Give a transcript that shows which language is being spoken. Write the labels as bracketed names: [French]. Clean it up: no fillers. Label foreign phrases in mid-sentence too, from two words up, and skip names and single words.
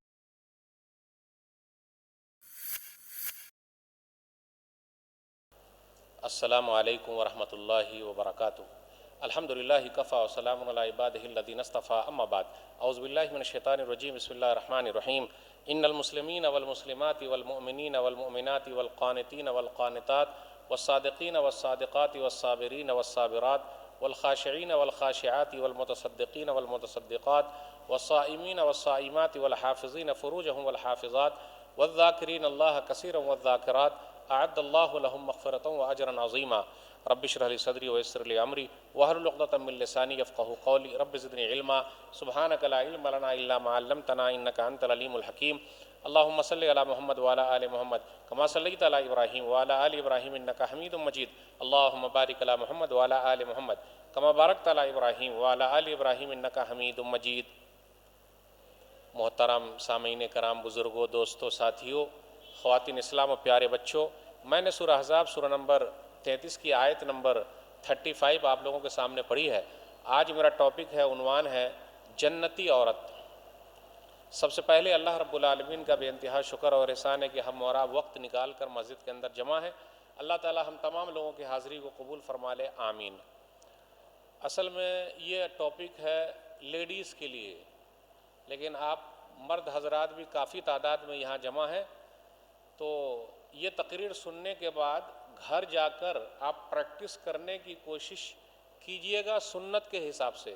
[Arabic] السلام عليكم ورحمة الله وبركاته. الحمد لله كفى وسلام على عباده الذين اصطفى أما بعد. أعوذ بالله من الشيطان الرجيم بسم الله الرحمن الرحيم. إن المسلمين والمسلمات والمؤمنين والمؤمنات والقانتين والقانتات والصادقين والصادقات والصابرين والصابرات والخاشعين والخاشعات والمتصدقين والمتصدقات والصائمين والصائمات والحافظين فروجهم والحافظات والذاكرين الله كثيرا والذاكرات أعد الله لهم مغفرة وأجرا عظيما. رب اشرح لي صدري ويسر لي أمري واحلل عقدة من لساني يفقهوا قولي. رب زدني علما سبحانك لا علم لنا إلا ما علمتنا إنك أنت العليم الحكيم. اللهم صل على محمد وعلى آل محمد كما صليت على إبراهيم وعلى آل إبراهيم إنك حميد مجيد. اللهم بارك على محمد وعلى آل محمد كما باركت على إبراهيم وعلى آل إبراهيم إنك حميد مجيد. [Urdu] محترم سامعین کرام، بزرگوں، دوستوں، ساتھیوں، خواتینِ اسلام اور پیارے بچوں، میں نے سورہ احزاب سورہ نمبر 33 کی آیت نمبر 35 آپ لوگوں کے سامنے پڑھی ہے. آج میرا ٹاپک ہے، عنوان ہے جنتی عورت. سب سے پہلے اللہ رب العالمین کا بے انتہا شکر اور احسان ہے کہ ہم اور آپ وقت نکال کر مسجد کے اندر جمع ہے. اللہ تعالیٰ ہم تمام لوگوں کی حاضری کو قبول فرما لے، آمین. اصل میں یہ ٹاپک ہے لیڈیز کے لیے، لیکن آپ مرد حضرات بھی کافی تعداد میں یہاں جمع ہے، تو یہ تقریر سننے کے بعد گھر جا کر آپ پریکٹس کرنے کی کوشش کیجیے گا سنت کے حساب سے.